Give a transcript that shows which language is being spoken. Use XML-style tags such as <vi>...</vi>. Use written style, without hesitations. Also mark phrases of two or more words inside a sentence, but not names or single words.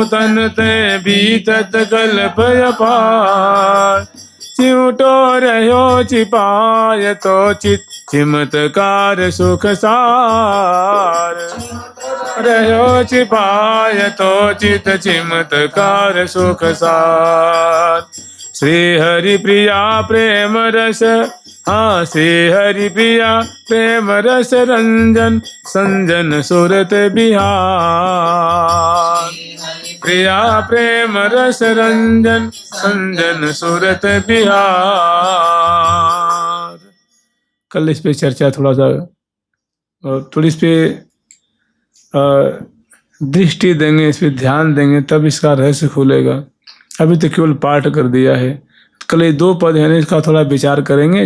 <bra>तन ते बीतत कल्प अपार चिमटो रहो चिपाय तो चित चिमत्कार सुख सार रहो चिपाय तो चित चिमत्कार सुख सार श्री हरि प्रिया प्रेम रस हाँ श्री हरि प्रिया प्रेम रस रंजन संजन सुरत बिहार प्रिया प्रेम रस रंजन संजन सुरत बिहार।</bra> <hi>कल इस पे चर्चा थोड़ा सा थोड़ी इस पे दृष्टि देंगे, इस पे ध्यान देंगे तब इसका रहस्य खुलेगा। अभी तो केवल पाठ कर दिया है। कल ये 2 पद है इसका थोड़ा विचार करेंगे।</hi>